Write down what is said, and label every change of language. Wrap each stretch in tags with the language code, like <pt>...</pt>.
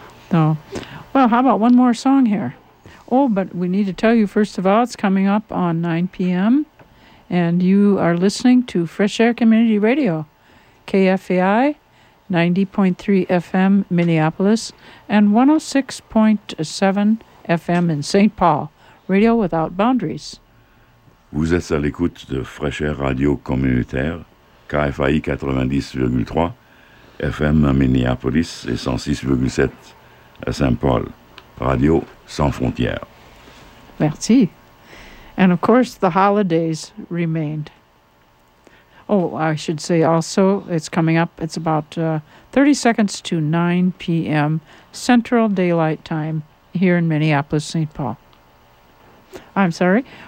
<en>So, well, how about one more song here? Oh, but we need to tell you, first of all, it's coming up on 9 p.m., and you are listening to Fresh Air Community Radio, KFAI, 90.3 FM, Minneapolis, and 106.7 FM in St. Paul, Radio Without Boundaries.</en> <fr>Vous êtes à l'écoute de Fresh Air Radio Communautaire, KFAI 90.3 FM à Minneapolis et 106.7 à Saint-Paul, Radio Sans Frontières. Merci.</fr> <en>And of course, the holidays remained. Oh, I should say also, it's coming up, it's about 30 seconds to 9 p.m. Central Daylight Time here in Minneapolis, St. Paul. I'm sorry.</en>